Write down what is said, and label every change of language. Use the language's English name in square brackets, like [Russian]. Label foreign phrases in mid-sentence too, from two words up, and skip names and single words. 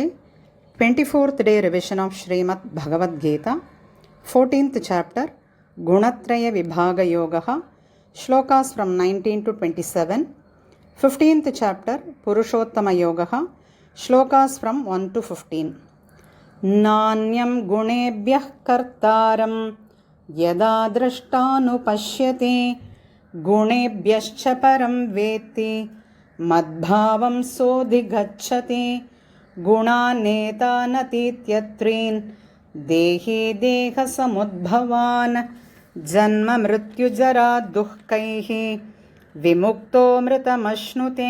[English] 24th day revision of Srimad Bhagavad Gita, 14th chapter, Gunatraya Vibhaga Yogaha, shlokas from 19 to 27. 15th chapter, Purushottama Yogaha, shlokas from 1 to 15. [Sanskrit] नान्यं गुणेभ्यः कर्तारं यदा द्रष्टानुपश्यते गुणेभ्यश्च परं वेत्ति మద్భావం సోధిగచ్చతి గుణానేతానతీత్యత్రీన్ దేహీ దేహ సముద్భవాన్ జన్మ మృత్యుజరా దుఃఖైః విముక్తో మృతమశ్నుతే.